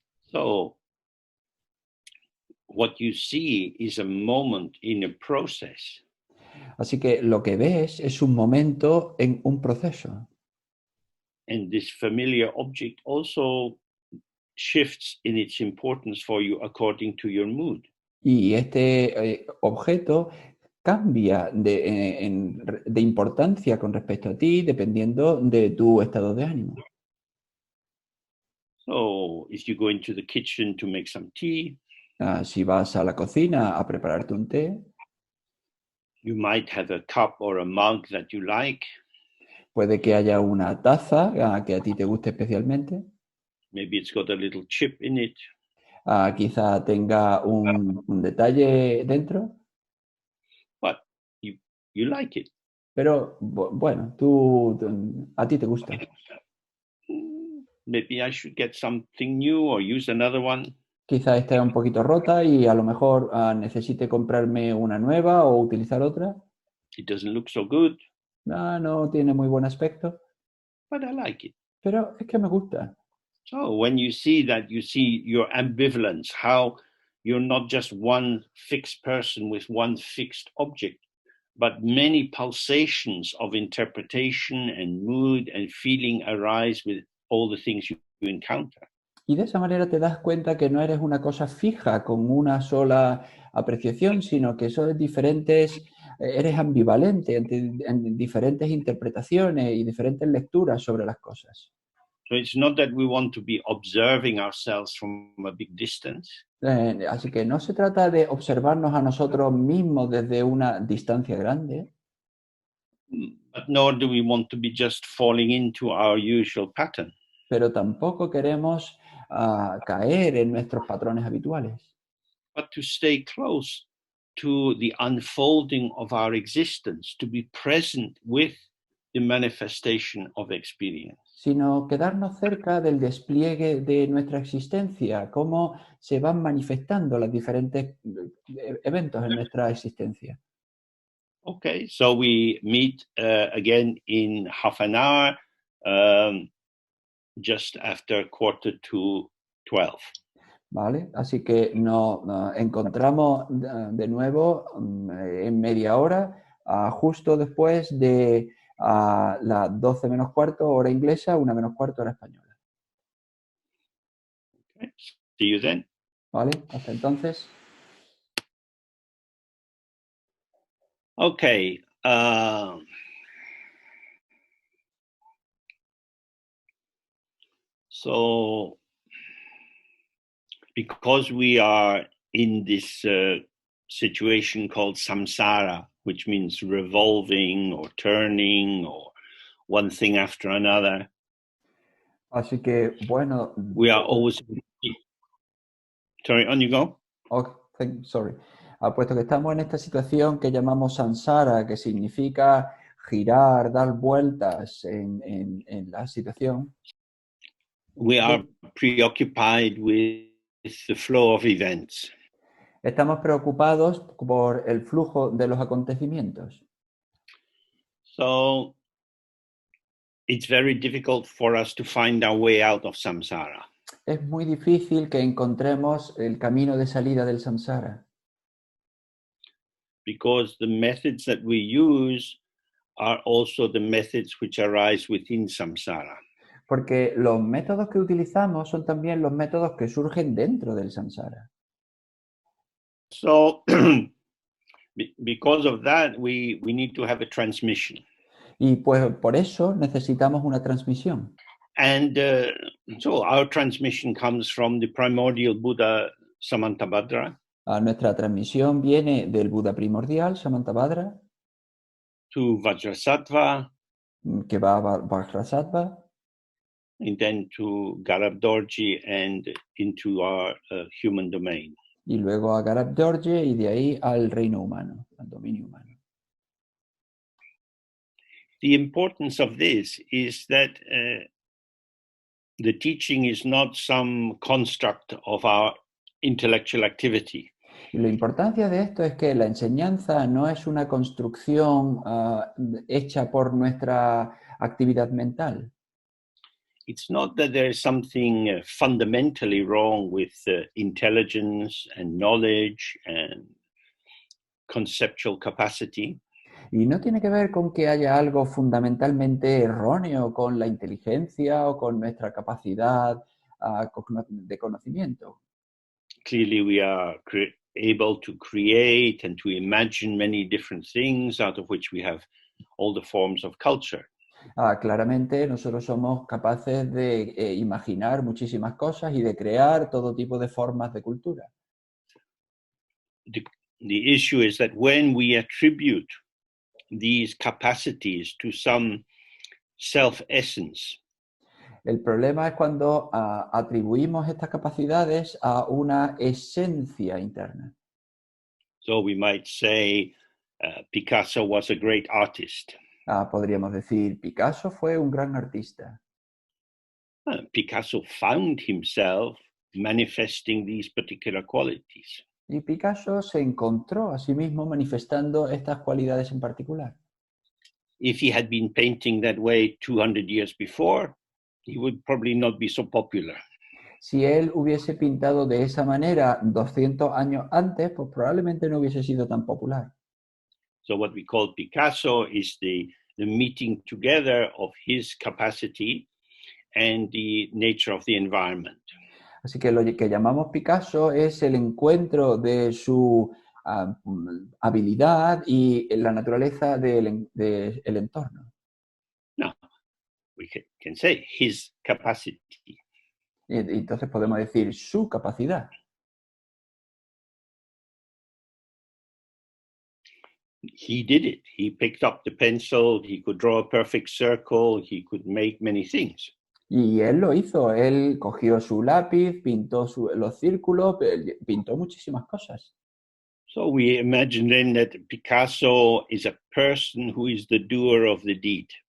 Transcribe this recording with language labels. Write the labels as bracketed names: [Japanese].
[English] So, what you see is a moment in a process. [Spanish] Así que lo que ves es un momento en un proceso. [English] And this familiar object also shifts in its importance for you according to your mood. [Spanish] Y este objeto cambia de importancia con respecto a ti dependiendo de tu estado de ánimo. [English] So, if you go into the kitchen to make some tea, [Spanish] Si vas a la cocina a prepararte un té, [English] you might have a cup or a mug that you like. [Spanish] puede que haya una taza que a ti te guste especialmente. [English] Maybe it's got a little chip in it. [Spanish] Quizá tenga un detalle dentro, [English] But you like it. [Spanish] pero bueno, a ti te gusta. [English] Maybe I should get something new or use another one. [Spanish] Quizá esté un poquito rota y a lo mejor necesite comprarme una nueva o utilizar otra. [English] It doesn't look so good, [Spanish] No tiene muy buen aspecto, [English] but I like it. [Spanish] pero es que me gusta. [English] So when you see that, you see your ambivalence, how you're not just one fixed person with one fixed object, but many pulsations of interpretation and mood and feeling arise with all the things you encounter. [Spanish] Y de esa manera te das cuenta que no eres una cosa fija con una sola apreciación, sino que son diferentes, eres ambivalente en diferentes interpretaciones y diferentes lecturas sobre las cosas. [English] So it's not that we want to be observing ourselves from a big distance. [Spanish] Así que no se trata de observarnos a nosotros mismos desde una distancia grande, [English] But nor do we want to be just falling into our usual pattern. [Spanish] pero tampoco queremos caer en nuestros patrones habituales, [English] But to stay close to the unfolding of our existence, to be present with the manifestation of experience. [Spanish] sino quedarnos cerca del despliegue de nuestra existencia, cómo se van manifestando los diferentes eventos en nuestra existencia. [English] Okay, so we meet again in half an hour, just after 11:45. [Spanish] ¿Vale? Así que nos encontramos de nuevo en media hora, justo después de las 12 menos cuarto hora inglesa, 1 menos cuarto hora española. [English] Okay. See you then. [Spanish] ¿Vale? Hasta entonces. [English] Okay. So, because we are in this situation called samsara, which means revolving or turning or one thing after another, [Spanish] Así que, bueno. [English] we are always. Sorry, on you go. Sorry. [Spanish] Puesto que estamos en esta situación que llamamos samsara, que significa girar, dar vueltas en la situación. [English] We are preoccupied with the flow of events. [Spanish] Estamos preocupados por el flujo de los acontecimientos. [English] So it's very difficult for us to find our way out of samsara. [Spanish] Es muy difícil que encontremos el camino de salida del samsara. [English] Because the methods that we use are also the methods which arise within samsara. [Spanish] Porque los métodos que utilizamos son también los métodos que surgen dentro del samsara. [English] So because of that, we need to have a transmission. [Spanish] Y pues por eso necesitamos una transmisión. [English] And so our transmission comes from the primordial Buddha Samantabhadra. [Spanish] Nuestra transmisión viene del Buda primordial, Samantabhadra, [English] to Vajrasattva, [Spanish] que va a Vajrasattva, [English] and then to Garabdorji and into our human domain. [Spanish] Y luego a Garabdorje y de ahí al reino humano, al dominio humano. [English] The importance of this is that the teaching is not some construct of our intellectual activity. [Spanish] Y la importancia de esto es que la enseñanza no es una construcción hecha por nuestra actividad mental. [English] It's not that there is something fundamentally wrong with intelligence and knowledge and conceptual capacity. [Spanish] Y no tiene que ver con que haya algo fundamentalmente erróneo con la inteligencia o con nuestra capacidad de conocimiento. [English] Clearly, we are able to create and to imagine many different things, out of which we have all the forms of culture. [Spanish] Claramente nosotros somos capaces de imaginar muchísimas cosas y de crear todo tipo de formas de cultura. [English] The issue is that when we attribute these capacities to some self-essence, [Spanish] el problema es cuando atribuimos estas capacidades a una esencia interna. [English] So we might say Picasso was a great artist. [Spanish] Podríamos decir, Picasso fue un gran artista. [English] Picasso found himself manifesting these particular qualities. [Spanish] Y Picasso se encontró a sí mismo manifestando estas cualidades en particular. [English] If he had been painting that way 200 years before, he would probably not be so popular. [Spanish] Si él hubiese pintado de esa manera 200 años antes, pues probablemente no hubiese sido tan popular. [English] So what we call Picasso is the meeting together of his capacity and the nature of the environment. [Spanish] Así que lo que llamamos Picasso es el encuentro de su habilidad y la naturaleza del entorno. [English] Now, we can say his capacity. [Spanish] Y entonces podemos decir su capacidad. [English] He did it. He picked up the pencil. He could draw a perfect circle. He could make many things. [Spanish] Y él lo hizo. Él cogió su lápiz, pintó los círculos, pintó muchísimas cosas. [English] So we imagine then that Picasso is a person who is the doer of the deed.